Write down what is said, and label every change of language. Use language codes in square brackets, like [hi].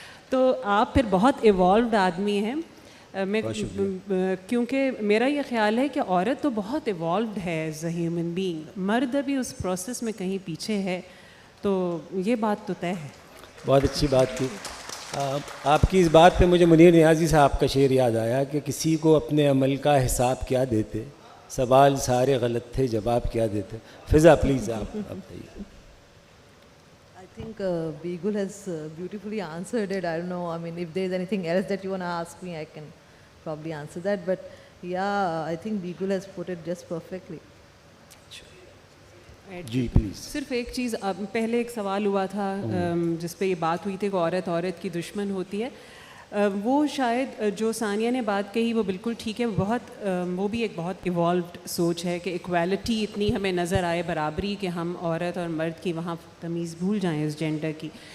[ur] تو آپ پھر بہت ایوالوڈ آدمی ہیں. میں کیونکہ میرا یہ خیال ہے کہ عورت تو بہت ایوالوڈ ہے [en] as a human being, [ur] مرد ابھی اس پروسیس میں کہیں پیچھے ہے, تو یہ بات تو طے ہے. بہت اچھی بات کی. آپ کی اس بات پہ مجھے منیر نیازی صاحب کا شعر یاد آیا کہ کسی کو اپنے عمل کا حساب کیا دیتے, سوال سارے غلط تھے, جواب کیا دیتے. فضا پلیز آپ بتائیے. [en] I think Beegul has beautifully answered it. I don't know. I mean, if there's anything else that you want to ask me, I can probably answer that. But yeah, I think Beegul has put it just perfectly. [ur] جی please. صرف ایک چیز, پہلے ایک سوال ہوا تھا جس پہ یہ بات ہوئی تھی کہ عورت عورت کی دشمن ہوتی ہے. وہ شاید جو ثانیہ نے بات کہی وہ بالکل ٹھیک ہے, وہ بھی ایک بہت ایوالوڈ سوچ ہے کہ ایکویلٹی اتنی ہمیں نظر آئے, برابری, کہ ہم عورت اور مرد کی وہاں تمیز بھول جائیں اس جینڈر کی.